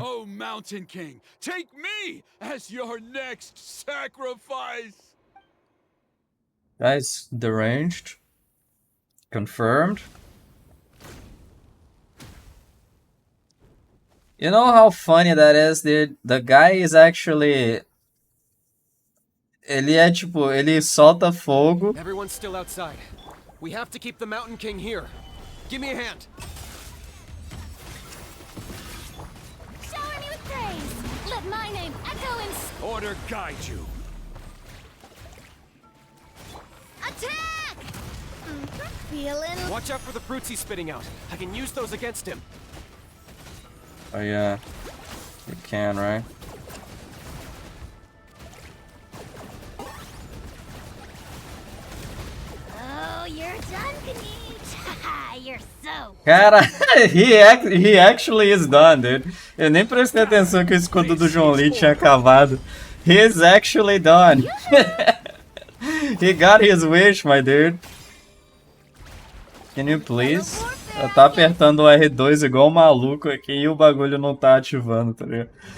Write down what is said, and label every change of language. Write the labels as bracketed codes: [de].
[en] Oh, Mountain King, take me as your next sacrifice. Guy's deranged. Confirmed. You know how funny that is, dude? The guy is actually... [pt] Ele é tipo, ele solta fogo. [en] Everyone's still outside. We have to keep the Mountain King here. Give me a hand. Shower me with praise! Let my name echo in... Order guide you. Attack! Feeling... Watch out for the fruits he's spitting out. I can use those against him. Oh yeah, you can, right? Oh, you're done, Kanich! Haha, you're so... [pt] Cara, [en] he actually is done, dude. [pt] Eu nem prestei atenção que o escudo do John Lee tinha acabado. [en] He is actually done. He got his wish, my dude. Can you please? [pt] Eu tá apertando o R2 igual um maluco aqui e o bagulho não tá ativando, tá ligado?